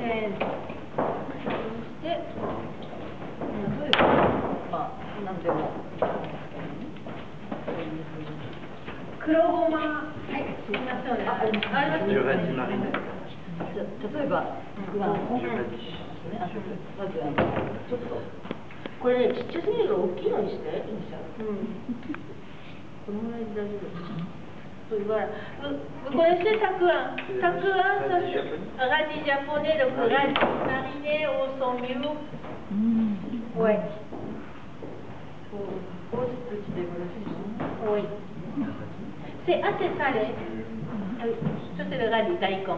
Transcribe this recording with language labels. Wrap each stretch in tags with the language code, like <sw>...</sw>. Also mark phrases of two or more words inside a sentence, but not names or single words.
<fr>Kurogoma, Du radis mariné. Du radis.</fr> <ja>これね、ちっちゃすぎるから大きいのにして。このぐらいで大丈夫。Voilà.</ja> <fr>Vous connaissez takuan? Takuan, ça c'est radis japonais, donc radis mariné au son mieux. Ouais. Oui. C'est assez salé. Ça c'est le radis, daikon.</fr>